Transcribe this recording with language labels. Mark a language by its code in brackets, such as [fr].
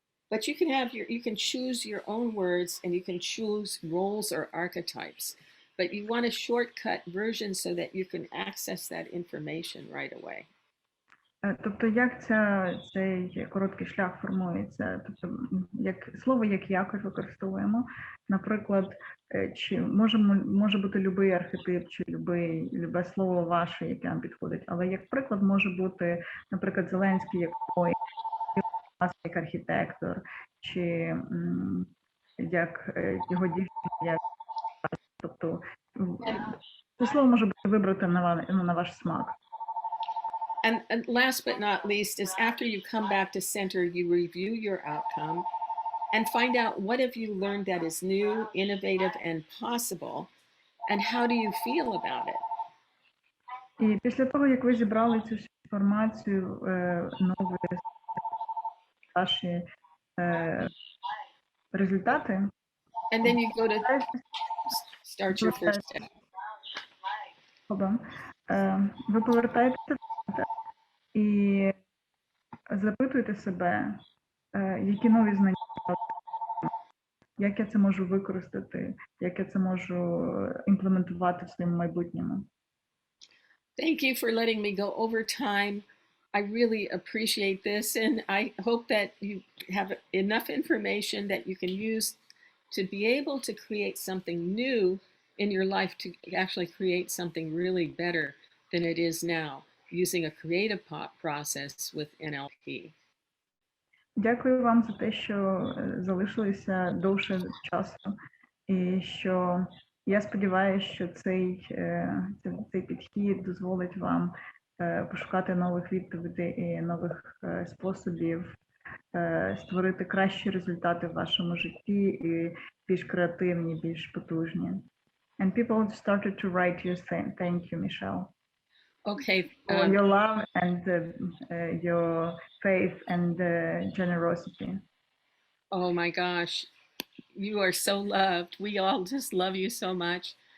[en] But you can have you can choose your own words and you can choose roles or archetypes, but you want a shortcut version so that you can access that information right away. [uk] Тобто, як цей короткий шлях формується? Тобто, як слово, як якось використовуємо, наприклад, чи може бути будь-який архетип, чи любе слово ваше, яке вам підходить, але як приклад може бути, наприклад, Зеленський як поет, як архітектор, чи як його дівчина, тобто це слово може бути вибрати на ваш смак. [en] And last but not least is after you come back to center, you review your outcome and find out what have you learned that is new, innovative, and possible, and how do you feel about it? [uk] І після того, як ви зібрали цю інформацію, нові ваші результати, [en] and then you go to start your first step. [uk] Ви повертаєтеся і запитуєте себе, які нові знання, як я це можу використати, як я це можу імплементувати в своєму майбутньому. [en] Thank you for letting me go over time. I really appreciate this, and I hope that you have enough information that you can use to be able to create something new in your life, to actually create something really better than it is now, using a creative process with NLP. [uk] Дякую вам за те, що залишилися довше часу, і що я сподіваюся, що цей підхід дозволить вам пошукати нових відповідей і нових способів створити кращі результати в вашому житті і більш креативні, більш потужні. [en] And people started to write you saying, thank you, Michelle. Okay. For your love and your faith and generosity. Oh my gosh, you are so loved. We all just love you so much.